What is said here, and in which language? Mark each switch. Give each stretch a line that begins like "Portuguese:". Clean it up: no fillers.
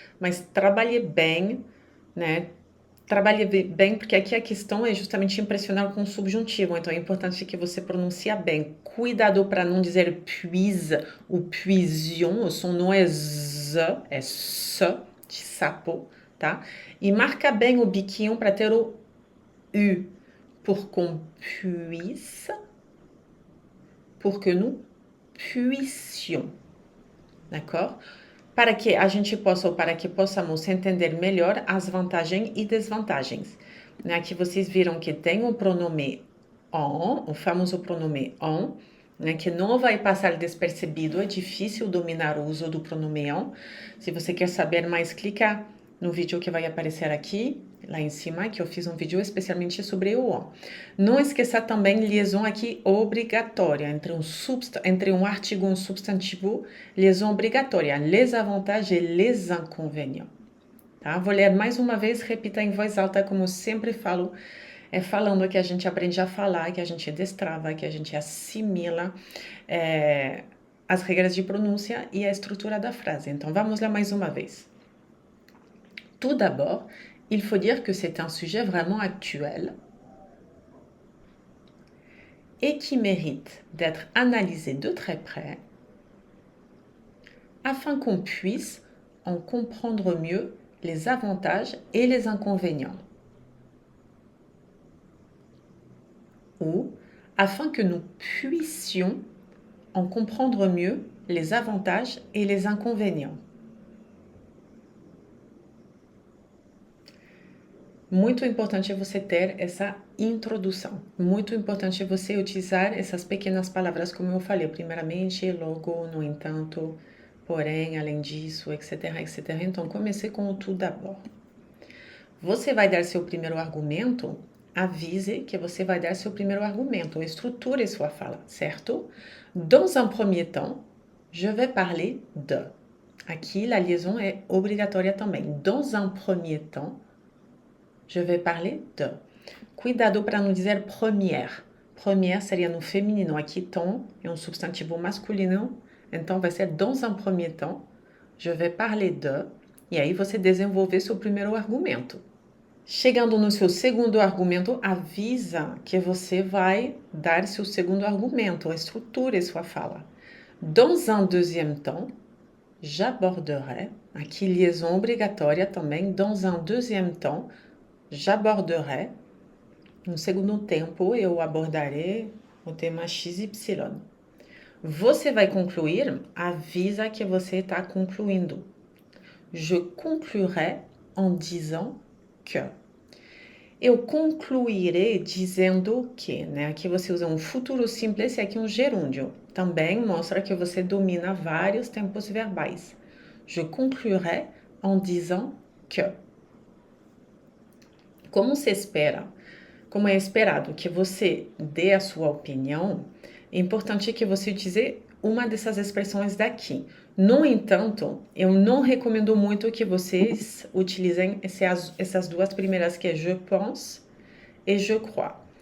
Portuguese: Mas trabalhe bem, né? Trabalhe bem, porque aqui a questão é justamente impressionar com o subjuntivo. Então, é importante que você pronuncie bem. Cuidado para não dizer puise ou puision. O som não é z, é s, de sapo, tá? E marca bem o biquinho para ter o u.
French: Pour qu'on puisse, pour que nous puissions, d'accord?
Portuguese: Para que a gente possa ou para que possamos entender melhor as vantagens e desvantagens. Aqui vocês viram que tem o pronome on, o famoso pronome on, né, que não vai passar despercebido, é difícil dominar o uso do pronome on. Se você quer saber mais, clica no vídeo que vai aparecer aqui, lá em cima, que eu fiz um vídeo especialmente sobre o on. Não esqueça também liaison aqui obrigatória, entre um artigo e um substantivo, liaison obrigatória,
French: les avantages et les inconvénients.
Portuguese: Tá? Vou ler mais uma vez, repita em voz alta, como eu sempre falo, é falando que a gente aprende a falar, que a gente destrava, que a gente assimila as regras de pronúncia e a estrutura da frase. Então, vamos lá mais uma vez.
French: Tout d'abord, il faut dire que c'est un sujet vraiment actuel et qui mérite d'être analysé de très près afin qu'on puisse en comprendre mieux les avantages et les inconvénients. Ou afin que nous puissions en comprendre mieux les avantages et les inconvénients.
Portuguese: Muito importante você ter essa introdução. Muito importante você utilizar essas pequenas palavras, como eu falei, primeiramente, logo, no entanto, porém, além disso, etc, etc. Então, comecei com o
French: tout d'abord.
Portuguese: Você vai dar seu primeiro argumento, avise que você vai dar seu primeiro argumento, estruture sua fala, certo?
French: Dans un premier temps, je vais parler de.
Portuguese: Aqui, la liaison é obrigatória também.
French: Dans un premier temps, je vais parler de.
Portuguese: Cuidado para não dizer première. Première seria no feminino. Aqui, temps é um substantivo masculino. Então, vai ser
French: dans un premier temps, je vais parler de.
Portuguese: E aí, você desenvolver seu primeiro argumento. Chegando no seu segundo argumento, avisa que você vai dar seu segundo argumento, estruture sua fala.
French: Dans un deuxième temps, j'aborderai,
Portuguese: aqui liaison obrigatória também,
French: dans un deuxième temps, j'aborderai,
Portuguese: no segundo tempo eu abordarei o tema XY. Você vai concluir, avisa que você está concluindo.
French: Je conclurai en disant que.
Portuguese: Eu concluirei dizendo que, né? Aqui você usa um futuro simples e aqui um gerúndio. Também mostra que você domina vários tempos verbais.
French: Je conclurai en disant que.
Portuguese: Como se espera, como é esperado que você dê a sua opinião, é importante que você utilize uma dessas expressões daqui. No entanto, eu não recomendo muito que vocês utilizem essas duas primeiras, que é
French: je pense
Portuguese: e
French: je crois.